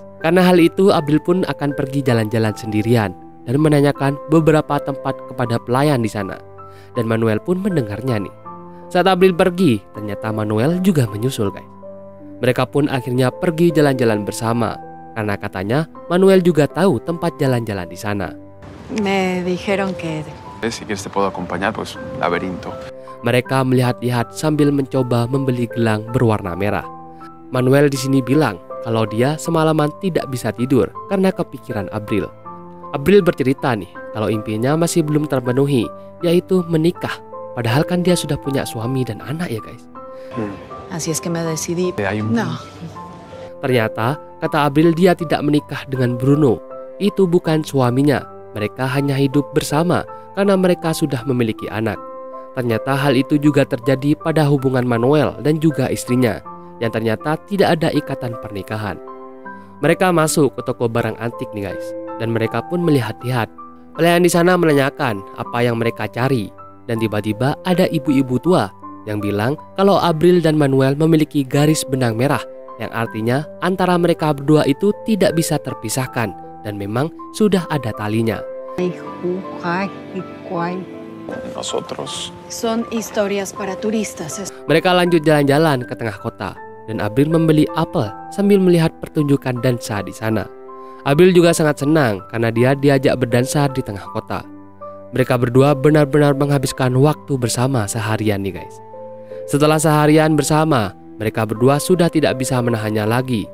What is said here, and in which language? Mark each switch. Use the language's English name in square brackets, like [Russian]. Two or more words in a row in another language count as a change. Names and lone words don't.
[Indonesian] Karena hal itu Abril pun akan pergi jalan-jalan sendirian dan menanyakan beberapa tempat kepada pelayan di sana. Dan Manuel pun mendengarnya nih. Saat Abril pergi, ternyata Manuel juga menyusul guys. Mereka pun akhirnya pergi jalan-jalan bersama karena katanya Manuel juga tahu tempat jalan-jalan di sana. [Spanish] Me dijeron que... Si quieres te puedo acompañar, pues laberinto. [Indonesian] Mereka melihat-lihat sambil mencoba membeli gelang berwarna merah. Manuel di sini bilang kalau dia semalaman tidak bisa tidur karena kepikiran Abril. Abril bercerita nih kalau impiannya masih belum terpenuhi, yaitu menikah. Padahal kan dia sudah punya suami dan anak ya guys. [Spanish] Así es que me decidí... No. [Indonesian] Ternyata kata Abril dia tidak menikah dengan Bruno. Itu bukan suaminya. Mereka hanya hidup bersama karena mereka sudah memiliki anak. Ternyata hal itu juga terjadi pada hubungan Manuel dan juga istrinya, yang ternyata tidak ada ikatan pernikahan. Mereka masuk ke toko barang antik nih guys, dan mereka pun melihat-lihat. Pelayan di sana menanyakan apa yang mereka cari, dan tiba-tiba ada ibu-ibu tua yang bilang kalau Abril dan Manuel memiliki garis benang merah, yang artinya antara mereka berdua itu tidak bisa terpisahkan dan memang sudah ada talinya. [Spanish] Nosotros. Son historias para turistas. [Indonesian] Mereka lanjut jalan-jalan ke tengah kota dan Abril membeli apel sambil melihat pertunjukan dansa di sana. Abril juga sangat senang karena dia diajak berdansa di tengah kota. Mereka berdua benar-benar menghabiskan waktu bersama seharian nih guys. Setelah seharian bersama, mereka berdua sudah tidak bisa menahannya lagi.